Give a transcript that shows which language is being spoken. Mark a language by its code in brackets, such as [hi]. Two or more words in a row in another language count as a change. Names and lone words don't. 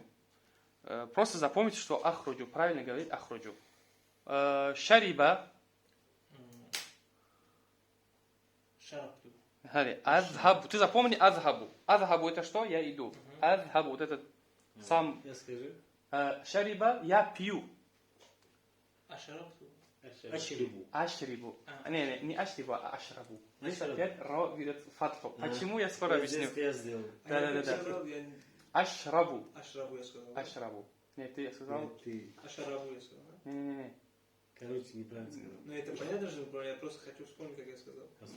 [ru] Просто запомните, что ахруджу, правильно говорить ахруджу. Шариба. Шарабту. Азхабу. Ты запомни азхабу. Азхабу это что? Я иду. Азхабу вот этот сам. Я скажи. Шариба я пью. Ашарабту. Ашрибу. Ашрибу. Не ашрибу, а ашрабу. Здесь Ашрабу. опять ро берет фатху. Почему я скоро объясню? Я сделал. Да. Я Ашрабу. Ашрабу я сказал. Ашрабу. Нет, ты я сказал? Нет, ты, Ашарабу я сказал. Да? Не. короче, неправильно сказал. Ну это понятно же, я просто хочу вспомнить, как я сказал. Послушай,